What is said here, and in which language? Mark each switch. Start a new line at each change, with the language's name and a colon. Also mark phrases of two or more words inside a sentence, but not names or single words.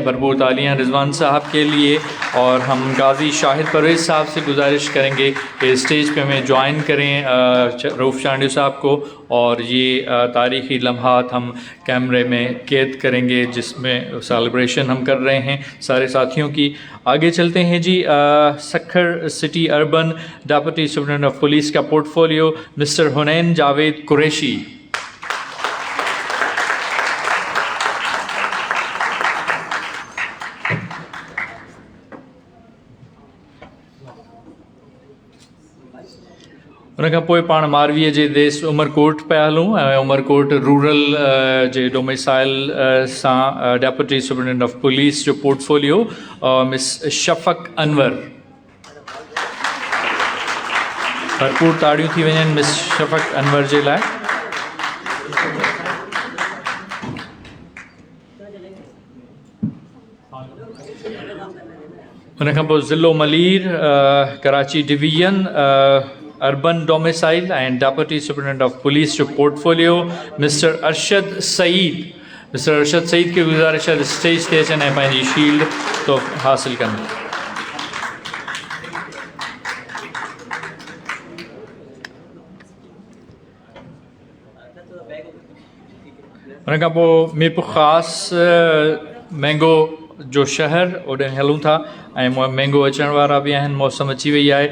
Urdu: بھرپور تالیاں رضوان صاحب کے لیے۔ اور ہم غازی شاہد پرویز صاحب سے گزارش کریں گے کہ اسٹیج پہ ہمیں جوائن کریں رؤف چانڈیو صاحب کو، اور یہ تاریخی لمحات ہم کیمرے میں قید کریں گے جس میں سیلیبریشن ہم کر رہے ہیں سارے ساتھیوں کی. آگے چلتے ہیں جی، سکھر سٹی اربن
English: Deputy Superintendent of Police
Urdu: کا پورٹ فولیو مسٹر حنین جاوید قریشی.
Sindhi: उनखां पोइ पाण मारवीअ जे देश उमरकोट पिया हलूं ऐं उमरकोट रूरल जे डोमिसाइल सां
English: Deputy Superintendent of Police
Sindhi: जो पोर्टफोलियो मिस शफ़क़ अनवर, भरपूर ताड़ियूं थी वञनि मिस शफ़क़ अनवर जे लाइ। उनखां पोइ ज़िलो मलीर कराची
English: Division Urban Domicile and Deputy Superintendent of Police
Sindhi: जो पोर्टफोलियो मिस्टर अरशद सईद, मिस्टर अरशद सईद
Urdu: کی گزارش ہے
Sindhi: स्टेज ते अचनि ऐं पंहिंजी शील्ड तो हासिल कनि। उनखां पोइ मीरपुर ख़ासि मैंगो जो शहर ओॾे हलूं था ऐं मैंगो अचण वारा बि आहिनि, मौसम अची वई आहे।